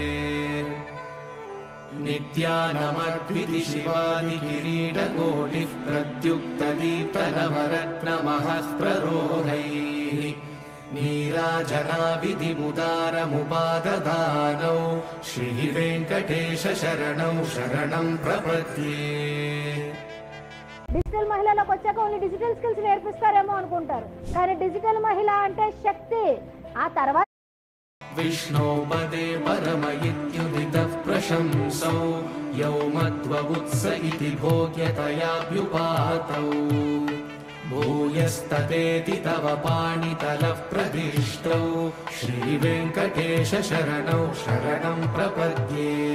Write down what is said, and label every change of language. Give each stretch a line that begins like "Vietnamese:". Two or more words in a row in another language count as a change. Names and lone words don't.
Sanskrit: नित्यानमर्पिति शिवादिकिरीटकोटिः प्रद्युक्तदीप्तनवरत्नमहः प्ररोहैः नीराजनाविधिमुदारमुपाददानौ श्रीवेङ्कटेश शरणं शरणं प्रपद्ये।
Telugu: డిజిటల్ మహిళలకు వచ్చాక
English: only digital skills
Telugu: నేర్పిస్తారేమో అనుకుంటారు, కానీ డిజిటల్ మహిళ అంటే శక్తి. ఆ తర్వాత
Sanskrit: विष्णोपदे परम इत्युदितः प्रशंसौ यौ मध्ववुत्स इति भोग्यतयाभ्युपातौ भूयस्ततेति तव पाणितलः प्रतिष्ठौ श्रीवेङ्कटेश शरणं शरणं प्रपद्ये।